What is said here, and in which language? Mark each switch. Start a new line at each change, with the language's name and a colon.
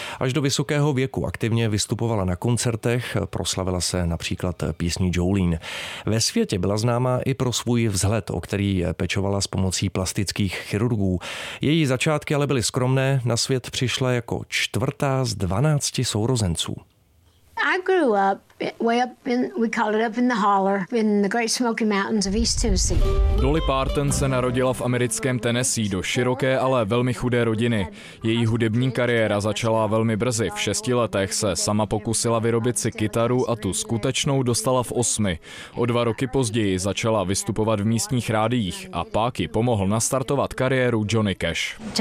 Czech: Až do vysokého věku aktivně vystupovala na koncertech, proslavila se například písní Jolene. Ve světě byla známá i pro svůj vzhled, o který pečovala s pomocí plastických chirurgů. Její začátky ale byly skromné, na svět přišla jako čtvrtá z 12 sourozenců.
English: I grew up way up in, we call it up in the holler, in the Great Smoky Mountains of East Tennessee.
Czech: Dolly Parton se narodila v americkém Tennessee do široké, ale velmi chudé rodiny. Její hudební kariéra začala velmi brzy. V 6 letech se sama pokusila vyrobit si kytaru a tu skutečnou dostala v 8. O 2 roky později začala vystupovat v místních rádiích a pak jí pomohl nastartovat kariéru Johnny Cash.